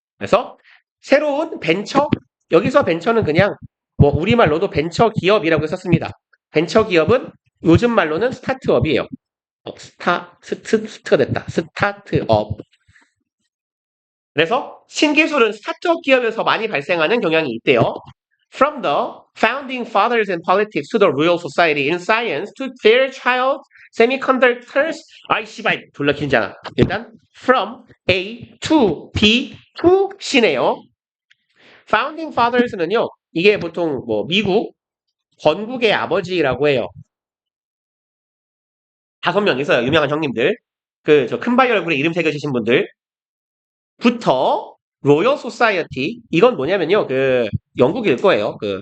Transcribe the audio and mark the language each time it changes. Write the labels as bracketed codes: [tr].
[ko] 그래서 새로운 벤처 여기서 벤처는 그냥 뭐 우리말로도 벤처 기업이라고 썼습니다. 벤처 기업은 요즘 말로는 스타트업이에요. 스트가 됐다. 스타트업. 그래서 신기술은 스타트업 기업에서 많이 발생하는 경향이 있대요. [en] From the founding fathers in politics to the Royal Society in science to Fairchild semiconductors. [ko] 아이 씨발 졸라 길잖아. 일단 [en] from A to B to C [ko] 네요. [en] Founding fathers [ko] 는요. 이게 보통 뭐 미국 건국의 아버지라고 해요. 5명 있어요. 유명한 형님들. 저 큰바위 얼굴에 이름 새겨주신 분들. 부터 로열 소사이어티 이건 뭐냐면요. 영국일 거예요.